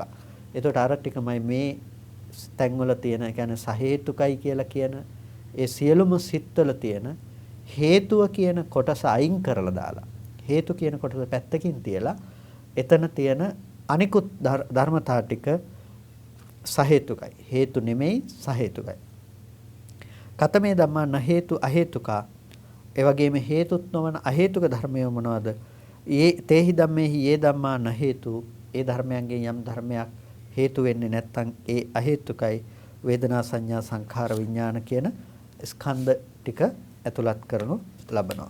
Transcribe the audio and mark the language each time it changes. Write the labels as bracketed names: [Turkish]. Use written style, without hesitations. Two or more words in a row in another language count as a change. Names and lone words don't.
[Sinhala] එතකොට අර ටිකමයි මේ තැන්වල තියෙන කියන්නේ සහේතුකයි කියලා කියන ඒ සියලුම සිත්වල තියෙන හේතුව කියන කොටස අයින් කරලා දාලා හේතු කියන කොටස පැත්තකින් තියලා එතන තියෙන අනිකුත් ධර්මතා ටික සහේතුකයි. හේතු නෙමෙයි සහේතුකයි. [Pali] කතමේ ධම්මා න හේතු අහේතුකා. [Sinhala] ඒ වගේම හේතුත් නොවන අහේතුක ධර්මය මොනවද? [Pali] ඒ තේහි ධම්මේහි යේ ධම්මා න හේතු. [Sinhala] ඒ ධර්මයන්ගෙන් යම් ධර්මයක් හේතු වෙන්නේ නැත්නම් ඒ අහේතුකයි. වේදනා සංඥා සංඛාර විඥාන කියන ස්කන්ධ ටික ඇතුළත් කරනු ලබනවා.